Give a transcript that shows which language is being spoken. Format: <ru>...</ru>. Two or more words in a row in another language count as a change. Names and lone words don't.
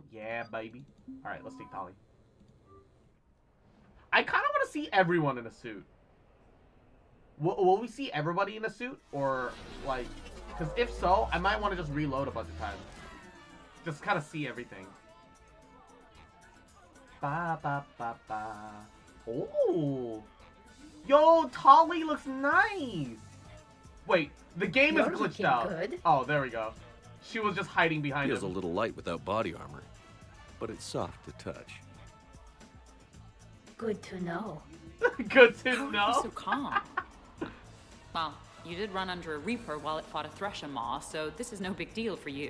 <en>Yeah, baby. All right, let's take Tolly. I kind of want to see everyone in a suit. Will we see everybody in a suit? Or, like... Because if so, I might want to just reload a bunch of times. Just kind of see everything. Ba ba ba ba. Oh! Yo, Tolly looks nice! Wait, the game You're is glitched looking out. good. Oh, there we go. She was just hiding behind Feels a him. little light without body armor, but it's soft to touch. Good to know. Good to How are you know. so calm? Well, you did run under a Reaper while it fought a Thresher Maw, so this is no big deal for you.</en>